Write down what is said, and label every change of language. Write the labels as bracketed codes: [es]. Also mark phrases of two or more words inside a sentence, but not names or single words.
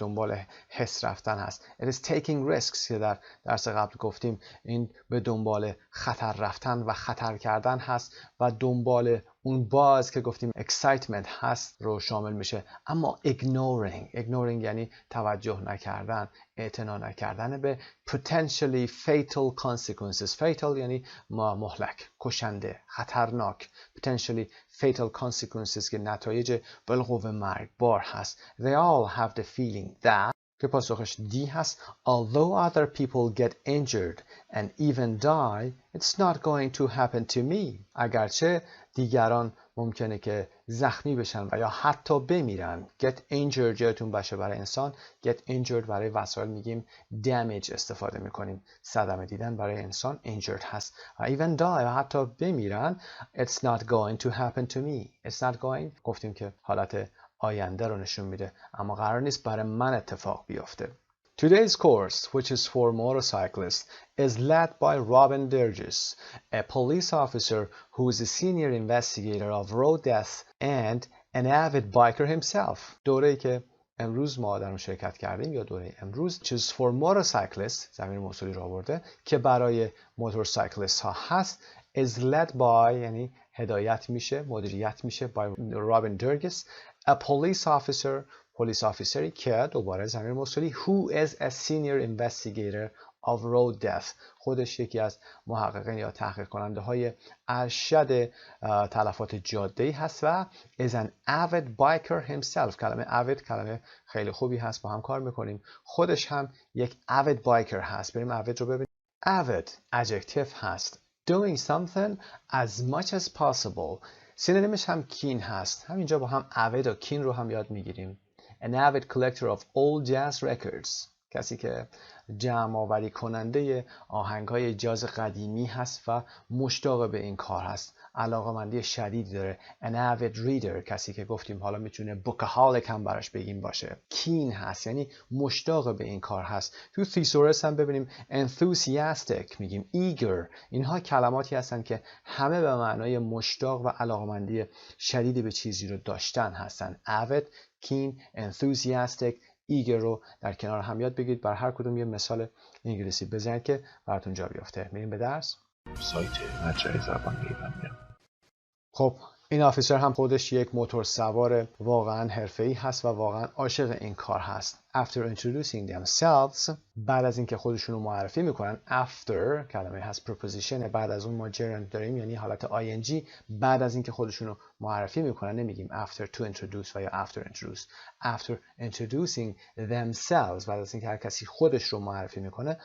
[fa] دنبال حس رفتن هست. [en] It is taking risks [fa] که در درس قبل گفتیم این به دنبال خطر رفتن و خطر کردن هست و دنبال اون باز که گفتیم excitement هست رو شامل میشه. اما ignoring یعنی توجه نکردن، اعتنا نکردن به [en] potentially fatal consequences. [fa] fatal یعنی مهلک، کشنده، خطرناک. [en] potentially fatal consequences [fa] که نتایج بالقوه مرگبار هست. [en] They all have the feeling that [fa] که پاسخش دی هست. [en] Although other people get injured and even die, it's not going to happen to me. [fa] اگرچه دیگران ممکنه که زخمی بشن و یا حتی بمیرن. [en] Get injured [fa] یادتون باشه برای انسان. [en] Get injured [fa] برای وسایل میگیم damage استفاده میکنیم. صدمه دیدن برای انسان injured هست. و [en] even die [fa] یا حتی بمیرن. [en] It's not going to happen to me. It's not going [fa] گفتیم که حالت آینده رو نشون میده اما قرار نیست برای من اتفاق بیفته. [en] Today's course, which is for motorcyclists, is led by Robin Durgis, a police officer who is a senior investigator of road death and an avid biker himself. [fa] دوره‌ای که امروز ما در اون شرکت کردیم یا دوره امروز [en] which is for motorcyclists [fa] ضمیر موصولی رو آورده که برای موتورسایکلیست ها هست [en] is led by [fa] یعنی هدایت میشه مدیریت میشه [en] by Robin Durgis, a police officer [fa] پلیس آفیسری که دوباره ضمیر موصولی [en] who is a senior investigator of road death. [fa] خودش یکی از محققین یا تحقیق کننده های ارشد تلفات جاده‌ای هست و [en] is an avid biker himself. [fa] کلمه avid کلمه خیلی خوبی هست، با هم کار میکنیم. خودش هم یک [en] avid biker [fa] هست. بریم avid رو ببینیم. [en] avid adjective هست. doing something as much as possible. [fa] سینونیمش هم keen هست. همینجا با هم avid و keen رو هم یاد میگیریم. [en] An avid collector of old jazz records. [fa] کسی که جمع آوری کننده آهنگ‌های جاز قدیمی هست و مشتاق به این کار هست. علاقه‌مندی شدیدی داره. [en] An avid reader. [fa] کسی که گفتیم حالا میتونه bookaholic هم براش بگیم باشه. Keen هست یعنی مشتاق به این کار هست. تو thesaurus هم ببینیم enthusiastic میگیم eager. اینها کلماتی هستن که همه به معنای مشتاق و علاقه‌مندی شدیدی به چیزی رو داشتن هستن. [en] avid، keen، enthusiastic، [fa] ایگر رو در کنار هم یاد بگیرید. بر هر کدوم یه مثال انگلیسی بزنید که براتون جا بیفته. میریم به درس. سایت مجموعه زبان ایرانی. خب این آفیسر هم خودش یک موتور سوار واقعا حرفه‌ای هست و واقعا عاشق این کار هست. [en] After introducing themselves، [fa] بعد از اینکه خودشون رو معرفی میکنن. After کلمه هست preposition، بعد از اون ما gerund داریم یعنی حالت ing. بعد از اینکه خودشون رو معرفی میکنن نمیگیم [en] after to introduce [fa] و یا [en] after introduce. After introducing themselves، [fa] بعد از اینکه هر کسی خودش رو معرفی میکنه.